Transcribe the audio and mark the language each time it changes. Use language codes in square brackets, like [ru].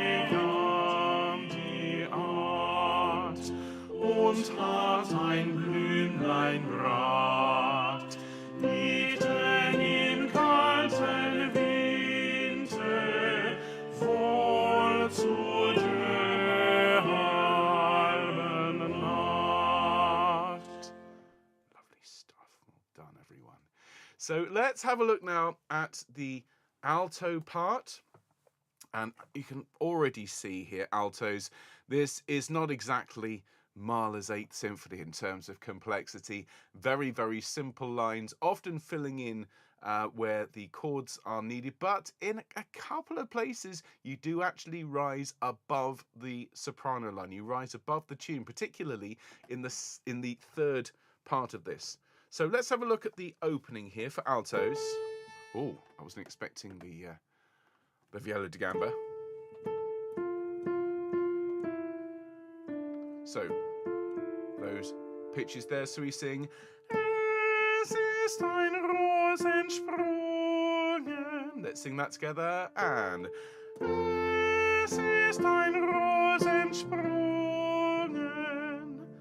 [de] kam die Art und hat ein Blümlein bracht, mitten im kalten Winter, wohl zu der halben Nacht. [en] Lovely stuff. Well done, everyone. So let's have a look now at the alto part. And you can already see here, altos, this is not exactly Mahler's 8th Symphony in terms of complexity. Very, very simple lines, often filling in where the chords are needed. But in a couple of places, you do actually rise above the soprano line. You rise above the tune, particularly in the third part of this. So let's have a look at the opening here for altos. Oh, I wasn't expecting the viola da gamba. So, those pitches there, so we sing [de] Es ist ein Rosensprungen. [en] Let's sing that together, and [de] Es ist ein Rosensprungen.